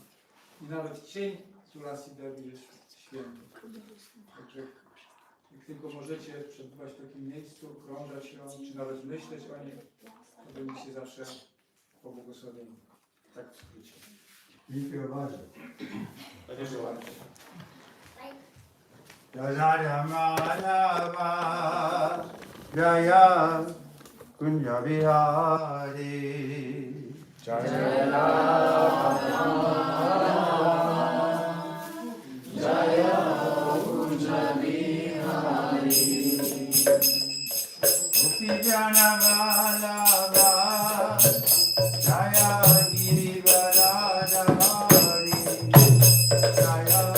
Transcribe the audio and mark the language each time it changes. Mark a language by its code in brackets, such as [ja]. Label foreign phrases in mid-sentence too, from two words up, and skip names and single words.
[pl] I nawet cień Tulasi Devi jest święty. Także jak tylko możecie przebywać w takim miejscu, krążać ją, czy nawet myśleć o niej, to będziecie zawsze pobłogosławieni. Tak w skrócie. Dziękuję bardzo. Proszę bardzo. [sa] Jaya Madhava Jaya Kunja Vihari Jaya Jaya Kunja Vihari Gopi Jana Vallabha Jaya Girivaradhari Jaya